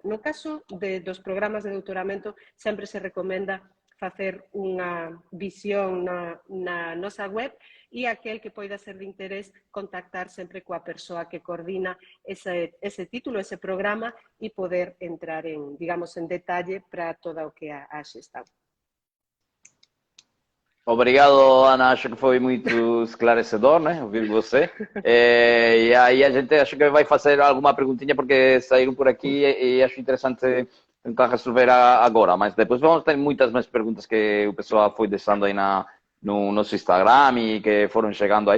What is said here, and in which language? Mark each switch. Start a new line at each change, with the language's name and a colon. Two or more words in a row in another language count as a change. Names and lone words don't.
Galician: No caso dos programas de doutoramento, sempre se recomenda facer unha visión na nosa web, e aquel que poida ser de interés contactar sempre coa persoa que coordina ese título, ese programa, e poder entrar digamos, en detalle para todo o que a xestão.
Portuguese: Obrigado, Ana. Acho que foi muito esclarecedor, né? Ouvir você. E aí a gente acho que vai fazer alguma perguntinha, porque saíram por aqui e acho interessante tentar resolver agora. Mas depois vamos ter muitas mais perguntas que o pessoal foi deixando aí no nosso Instagram e que foram chegando aí.